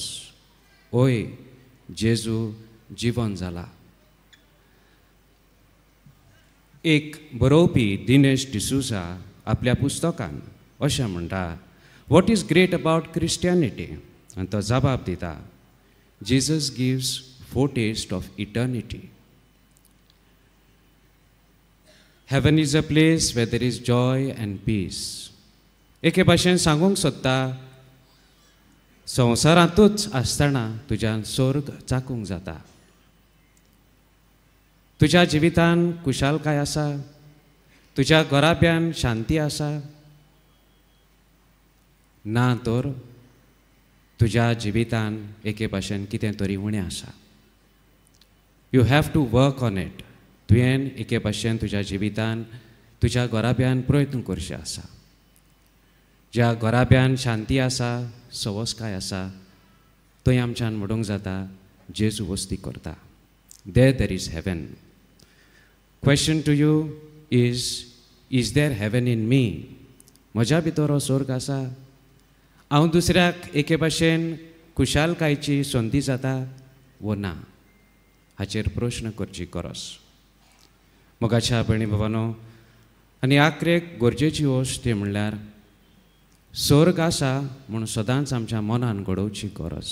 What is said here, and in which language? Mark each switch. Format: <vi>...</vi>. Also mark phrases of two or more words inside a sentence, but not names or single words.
<kok>ओय जेजू जिवंत जाला. एक बरोवपी दिनेश डिसूजा आपल्या पुस्तकान अशें म्हणटा,</kok> <en>what is great about Christianity?</en> <kok>आनी तो जबाब दिता,</kok> <en>Jesus gives foretaste of eternity. heaven is a place where there is joy and peace.</en> <kok>एके भाशेन सांगूंक सोदता, संवसारांतूच आसतना तुज्यान स्वर्ग चाकूंक जाता. तुज्या जिवितान कुशालकाय आसा? तुज्या घराब्यान शांती आसा? ना तर तुज्या जिवितान एके भाशेन कितें तरी उणें आसा.</kok> <en>you have to work on it.</en> <kok>तुवें एके भाशेन तुज्या जिवितान तुज्या घराब्यान प्रयत्न करचें आसा. ज्या घराब्यान शांती आसा, सवस्काय आसा, थंय आमच्यान म्हणूंक जाता जेजू वस्ती करता.</kok> <en>there is heaven. question to you is there heaven in me?</en> <kok>म्हज्या भितर हो स्वर्ग आसा? हांव दुसऱ्याक एके भाशेन कुशालकायेची संदी जाता वो ना? हाचेर प्रश्न करची गरज. मोगाच्या भयणी बाबांनो, आनी आखरेक गरजेची वस्त ती म्हणल्यार स्वर्ग आसा म्हूण सदांच आमच्या मनान घडोवची गरज.</kok>